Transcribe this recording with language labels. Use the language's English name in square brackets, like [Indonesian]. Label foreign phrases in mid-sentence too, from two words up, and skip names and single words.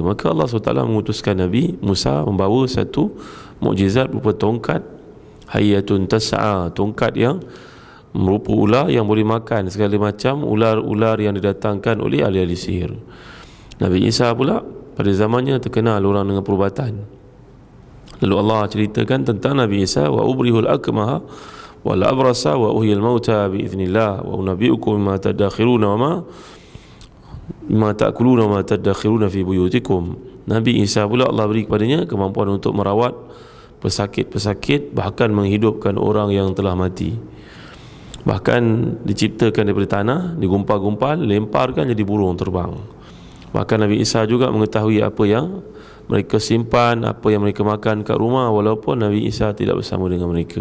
[Malay] Maka Allah SWT mengutuskan Nabi Musa membawa satu mukjizat berupa tongkat [Arabic] حية تسعى, [Malay] tongkat yang merupa ular yang boleh makan segala macam ular-ular yang didatangkan oleh ahli-ahli sihir. Nabi Isa pula pada zamannya terkenal orang dengan perubatan. Lalu Allah ceritakan tentang Nabi Isa, [Arabic] وأبرئ الأكمه والأبرص وأحيي الموتى بإذن الله وأنبئكم مما تدخرون وما تأكلون وما تدخرون في بيوتكم. Nabi Isa pula Allah beri kepadanya kemampuan untuk merawat pesakit-pesakit, bahkan menghidupkan orang yang telah mati. Bahkan diciptakan daripada tanah, digumpal-gumpal, lemparkan jadi burung terbang. Bahkan Nabi Isa juga mengetahui apa yang mereka simpan, apa yang mereka makan kat rumah, walaupun Nabi Isa tidak bersama dengan mereka.